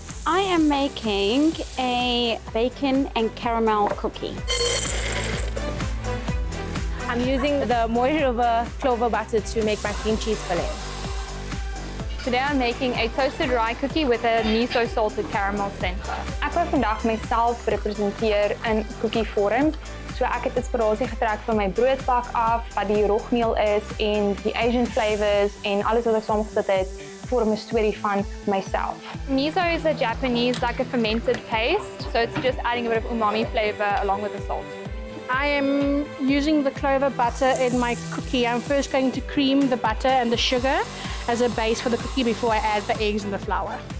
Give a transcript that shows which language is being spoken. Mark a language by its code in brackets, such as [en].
[en] I am making a bacon and caramel cookie. I'm using the moist clover butter to make my cream cheese filling. Today I'm making a toasted rye cookie with a miso salted caramel center. [af] Ek wou vandag myself representeer in cookie vorm. So ek het inspirasie getrek van my broodbak af, wat die rogmeel is en die Asian flavors en alles wat ek saamgesit het vorm 'n storie van myself. [en] Miso is a Japanese, like a fermented paste, so it's just adding a bit of umami flavor along with the salt. I am using the clover butter in my cookie. I'm first going to cream the butter and the sugar as a base for the cookie before I add the eggs and the flour.